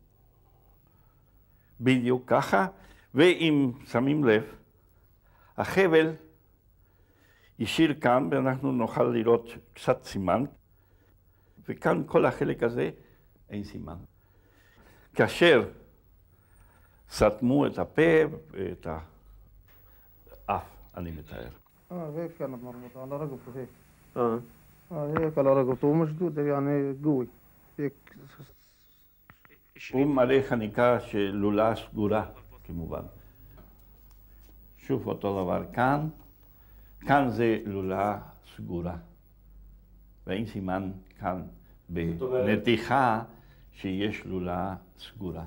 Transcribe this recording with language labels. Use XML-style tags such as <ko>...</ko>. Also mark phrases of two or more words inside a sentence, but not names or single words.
<he>בדיוק ככה, ואם שמים לב, החבל ישיר כאן, ואנחנו נוכל לראות קצת סימן, וכאן כל החלק הזה אין סימן. כאשר סתמו את הפה ואת האף, אני מתאר.</he> <ar>هيك كانت مربوطة على رقبته هيك. هيك على رقبته ومشدودة يعني قوي. هيك.</ar> <he>הוא מראה חניקה של לולה סגורה, כמובן. שוב אותו דבר כאן. כאן זה לולה סגורה. ואין סימן כאן בנתיחה שיש לולה סגורה.</he>